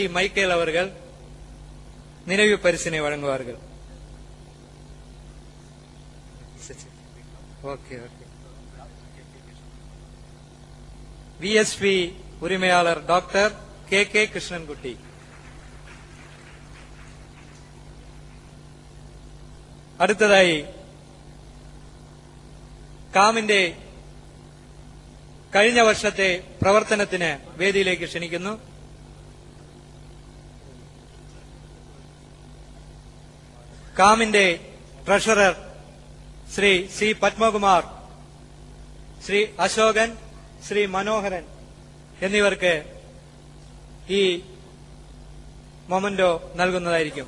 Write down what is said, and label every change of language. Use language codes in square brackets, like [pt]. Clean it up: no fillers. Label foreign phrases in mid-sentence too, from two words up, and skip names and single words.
[ta] மைக்கேல் அவர்கள் நினைவு பரிசினை வழங்குவார்கள். விஎஸ்பி உரிமையாளர் டாக்டர் கே கிருஷ்ணன்குட்டி. [ml] അടുത്തതായി കാമിന്റെ കഴിഞ്ഞ വർഷത്തെ പ്രവർത്തനത്തിന് വേദിയിലേക്ക് ക്ഷണിക്കുന്നു. കാമിന്റെ ട്രഷറർ ശ്രീ സി പത്മകുമാർ, ശ്രീ അശോകൻ, ശ്രീ മനോഹരൻ എന്നിവർക്ക് ഈ മൊമന്റോ നൽകുന്നതായിരിക്കും.